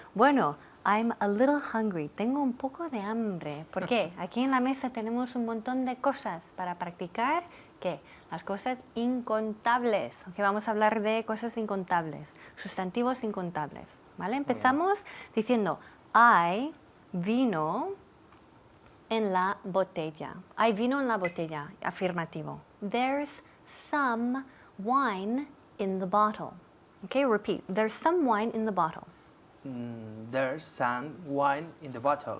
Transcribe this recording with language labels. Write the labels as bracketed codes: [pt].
[en] Bueno, I'm a little hungry. [es] Tengo un poco de hambre. ¿Por qué? Aquí en la mesa tenemos un montón de cosas para practicar. ¿Qué? Las cosas incontables. Okay, vamos a hablar de cosas incontables, sustantivos incontables. ¿Vale? Empezamos diciendo, hay vino en la botella. Hay vino en la botella. Afirmativo. [en] There's some wine in the bottle. Okay, repeat. There's some wine in the bottle. There's some wine in the bottle.